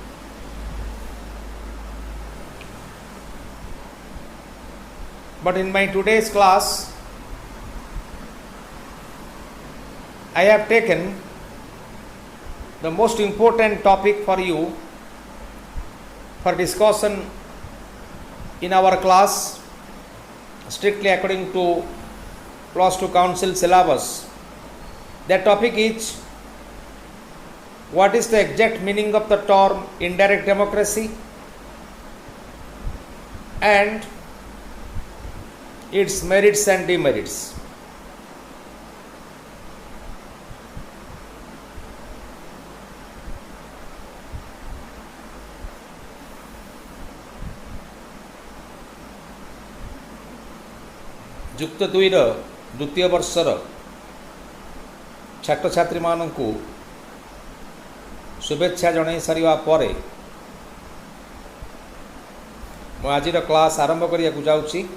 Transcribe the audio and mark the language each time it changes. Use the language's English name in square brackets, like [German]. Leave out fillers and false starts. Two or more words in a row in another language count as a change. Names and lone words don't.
[English] But in my today's class, I have taken the most important topic for you for discussion in our class, strictly according to plus 2 council syllabus. That topic is, what is the exact meaning of the term indirect democracy and its merits and demerits. [Odia] ଯୁକ୍ତ 2ର ଦ୍ୱିତୀୟ ବର୍ଷର ଛାତ୍ରଛାତ୍ରୀମାନଙ୍କୁ ଶୁଭେଚ୍ଛା ଜଣାଇ ସାରିବା ପରେ ମୁଁ ଆଜିର କ୍ଲାସ ଆରମ୍ଭ କରିଆ ଯାଉଛି।